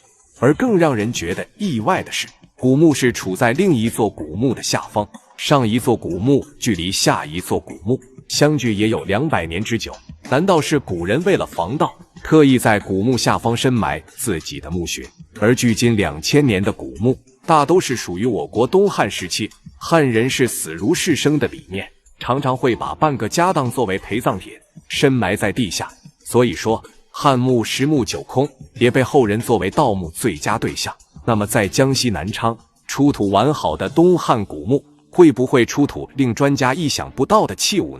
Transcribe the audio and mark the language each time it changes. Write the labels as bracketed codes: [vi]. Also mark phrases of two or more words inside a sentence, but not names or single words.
[zh] 而更讓人覺得意外的是，古墓是處在另一座古墓的下方，上一座古墓距離下一座古墓相距也有200年之久。難道是古人為了防盜，特意在古墓下方深埋自己的墓穴？而距今2000年的古墓，大都是屬於我國東漢時期，漢人是死如是生的理念，常常會把半個家當作為陪葬品，深埋在地下。所以說，漢墓10墓9空，也被後人作為盜墓最佳對象。那麼在江西南昌出土完好的東漢古墓，會不會出土令專家意想不到的器物呢？